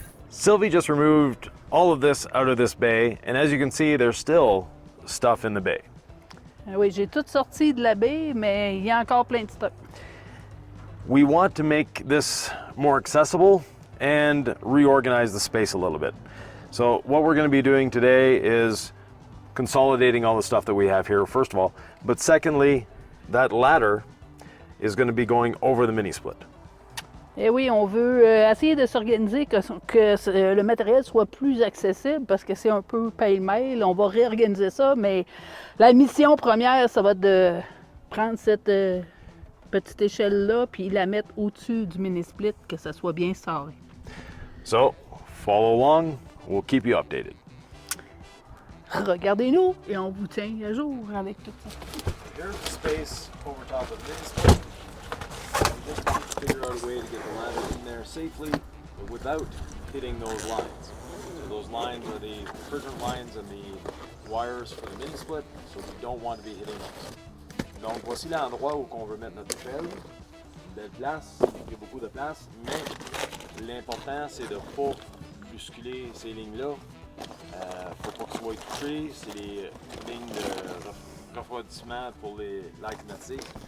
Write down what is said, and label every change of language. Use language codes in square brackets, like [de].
[en] Sylvie just removed all of this out of this bay, and as you can see, there's still stuff in the bay. [fr] Ah oui, j'ai tout sorti de la baie, mais il y a encore plein de stock. [en] We want to make this more accessible and reorganize the space a little bit. So what we're going to be doing today is consolidating all the stuff that we have here, first of all, but secondly, that ladder is going to be going over the mini split. [fr] Eh oui, on veut essayer de s'organiser que le matériel soit plus accessible parce que c'est un peu pêle-mêle. On va réorganiser ça, mais la mission première, ça va être de prendre cette petite échelle-là puis la mettre au-dessus du mini-split, que ça soit bien serré. [en] So, follow along, we'll keep you updated. [fr] Regardez-nous et on vous tient à jour avec tout ça. [en] Here's the space over top of the mini split. We just need to figure out a way to get the ladder in there safely without hitting those lines. So those lines are the refrigerant lines and the wires for the mini split, so we don't want to be hitting those. [fr] Donc voici l'endroit où on veut mettre notre échelle. Belle place, il y a beaucoup de place, mais l'important c'est de ne pas bousculer ces lignes-là. Faut pas qu'ils soient touchés, c'est les lignes de refroidissement pour l'air climatique.